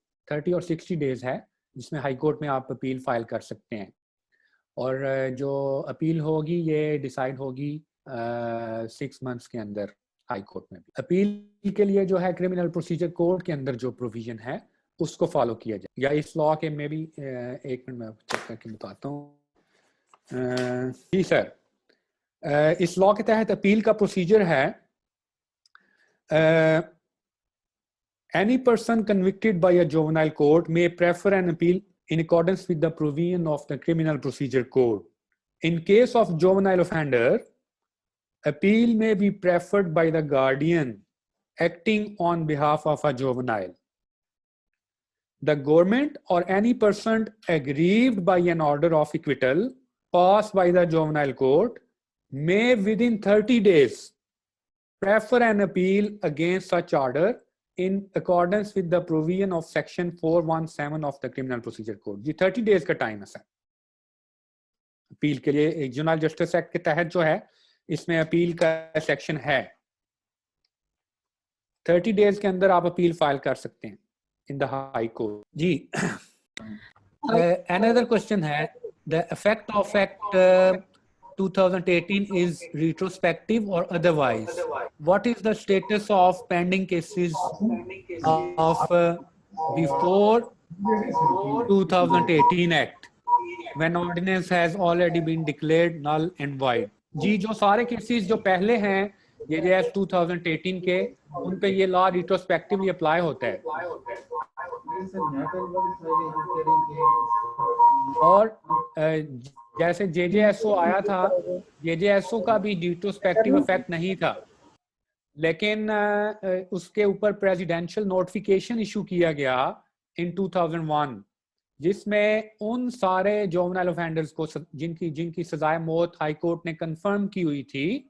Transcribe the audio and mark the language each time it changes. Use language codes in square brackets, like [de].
[ur] 30 اور 60 days ہے جس میں ہائی کورٹ میں آپ اپیل فائل کر سکتے ہیں, اور جو اپیل ہوگی یہ ڈیسائیڈ ہوگی 6 months کے اندر ہائی کورٹ میں. اپیل کے لیے جو ہے کرمنل پروسیجر کوڈ کے اندر جو پروویژن ہے اس کو فالو کیا جائے, یا اس لاء کے میں بھی 1 منٹ میں چیک کر کے بتاتا ہوں. جی سر, اس لاء کے تحت اپیل کا پروسیجر ہے [en] any person convicted by a juvenile court may prefer an appeal in accordance with the provision of the criminal procedure code. In case of juvenile offender, appeal may be preferred by the guardian acting on behalf of a juvenile. The government or any person aggrieved by an order of acquittal passed by the juvenile court may within 30 days prefer an appeal against such order in accordance with the provision of section 417 of the criminal procedure code. [ur] جی 30 days کا time ہے سر appeal کے لیے. ایک جونائل justice act کے تحت جو ہے اس میں اپیل کا سیکشن ہے, 30 days کے اندر آپ اپیل فائل کر سکتے ہیں [en] in the high court. جی another question ہے, the effect of act 2018 is retrospective or otherwise? What is the status of pending cases of before 2018 act when ordinance has already been declared null and void? [ur] جی جو سارے cases جو پہلے ہیں یہ جو 2018 کے ان پہ یہ لا ریٹروسپیکٹیولی اپلائی ہوتا ہے, اور جیسے JJSO آیا تھا, JJSO کا بھی ریٹروسپیکٹیو افیکٹ نہیں تھا, لیکن اس کے اوپر پریزیڈینشل نوٹیفیکیشن ایشو کیا گیا ان 2001 جس میں ان سارے جوونائل اوفینڈرز کو جن کی سزائے موت ہائی کورٹ نے کنفرم کی ہوئی تھی